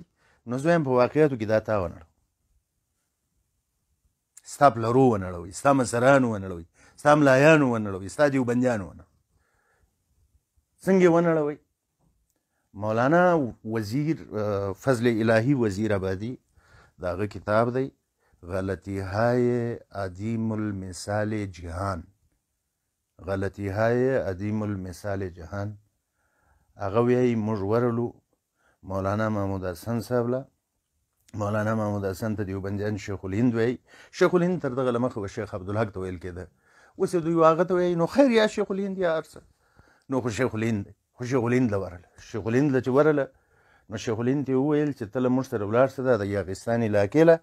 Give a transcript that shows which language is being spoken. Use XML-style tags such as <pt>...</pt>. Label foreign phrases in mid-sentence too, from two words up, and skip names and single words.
<ps>نو زه وایم په واقعیتو کې دا تا ونړوي، ستا پلرو ونړوي، ستا مشرانو ونړوي، ستا ملایانو ونړوي، ستا دیوبندیانو ونړوي. څنګه یې ونړوئ؟ مولانا وزیر فضل الهی وزیر آبادی د هغه کتاب دی</ps> <fa>غلطی های عدیم المثال جهان، غلطی های عدیم المثال جهان.</fa> <ps>هغه وایي موږ ورلو مولانا محمود حسن صاحب له. مولانا محمود حسن ته دیوبندیان شیخ الهند وایي. شیخ الهند تر دغه له مخه به شیخ عبدالحق ته ویل کېده. اوس یې دوی هغه ته وایي نو خیر یا شیخ الهند یا هر څه. نو خو شیخ الهند دی، خو شیخ الهند له ورله. شیخ الهند له چې ورله، نو شیخ الهند ته یې وویل چې ته له موږ سره ولاړ شه د یاغستان علاقې له.</ps>